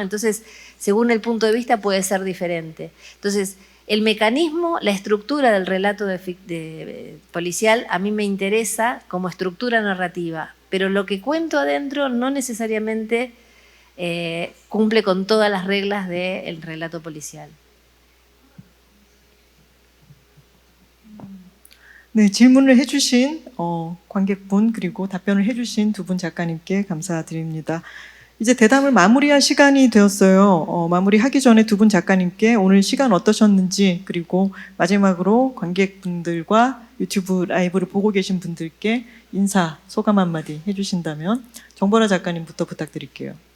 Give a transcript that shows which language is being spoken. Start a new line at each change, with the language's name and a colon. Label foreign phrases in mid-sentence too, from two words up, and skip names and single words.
Spanish: Entonces, según el punto de vista puede ser diferente. Entonces, el mecanismo, la estructura del relato policial a mí me interesa como estructura narrativa, pero lo que cuento adentro no necesariamente cumple con todas las reglas del relato policial.
Korean: 네, 질문을 해주신 관객분 그리고 답변을 해주신 두 분 작가님께 감사드립니다. 이제 대담을 마무리할 시간이 되었어요. 마무리하기 전에 두 분 작가님께 오늘 시간 어떠셨는지, 그리고 마지막으로 관객분들과 유튜브 라이브를 보고 계신 분들께 인사, 소감 한마디 해주신다면 정보라 작가님부터 부탁드릴게요.